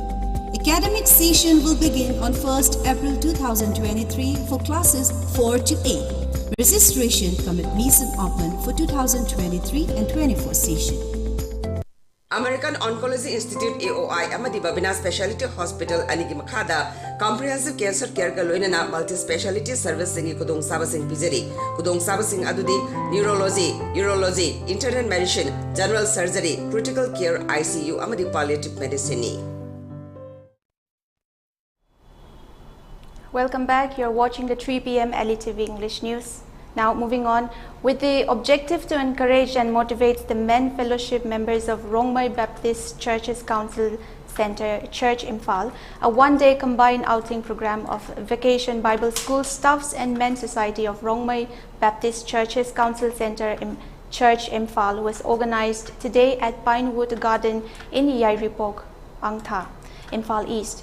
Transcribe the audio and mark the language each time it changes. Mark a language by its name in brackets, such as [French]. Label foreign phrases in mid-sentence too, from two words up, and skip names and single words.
[English] Academic session will begin on 1st April 2023 for classes 4 to 8. Registration commence open for 2023 and 24 session. [Manipuri] American Oncology Institute AOI amadi Babina Specialty Hospital anigi makhada [English] comprehensive cancer care [Manipuri] ka loinana [English] multi specialty service [Manipuri] singi kudong sabasing pijari kudong sabasing adudi [English] neurology, urology, internal medicine, general surgery, critical care ICU [Manipuri] amadi [English] palliative medicine [Manipuri] ni. [English] Welcome back. You're watching the 3 p.m. ELITETV English News. Now moving on, with the objective to encourage and motivate the Men Fellowship members of Rongmei Baptist Churches Council Center, Church Imphal, a one-day combined outing program of Vacation Bible School staffs and Men's Society of Rongmei Baptist Churches Council Center, Church Imphal was organized today at Pinewood Garden in Yairipok, Angtha, Imphal East.